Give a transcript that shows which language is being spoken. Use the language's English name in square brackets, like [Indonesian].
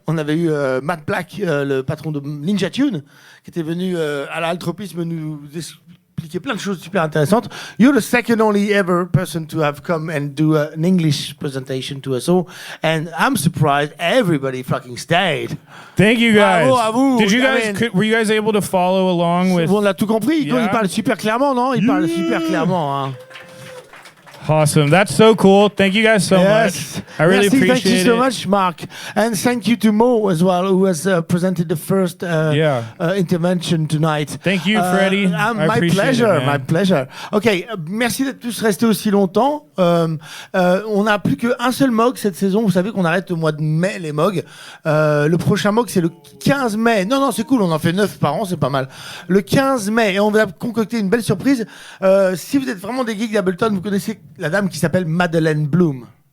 [French] On avait eu Matt Black, le patron de Ninja Tune, qui était venu à l'altropisme nous expliquer plein de choses super intéressantes. [English] You're the second only ever person to have come and do an English presentation to us all, and I'm surprised everybody fucking stayed. Thank you guys. [French] Bravo à vous. [English] Did you guys? Were you guys able to follow along with? [French] On a tout compris. [English] Yeah. [French] Il parle super clairement, non? Il parle super clairement. Hein. [English] Awesome. That's so cool. Thank you guys so much. I really appreciate it. Thank you so much, Mark. And thank you to Mo as well, who has presented the first intervention tonight. Thank you, Freddie. My pleasure, my pleasure. [French] OK, merci d'être tous restés aussi longtemps. On n'a plus qu'un seul MAUG cette saison. Vous savez qu'on arrête au mois de mai les MAUG. Le prochain MAUG, c'est le 15 mai. Non, c'est cool, on en fait 9 par an, c'est pas mal. Le 15 mai, et on va concocter une belle surprise. Si vous êtes vraiment des geeks d'Ableton, vous connaissez la dame qui s'appelle Madeleine Bloom.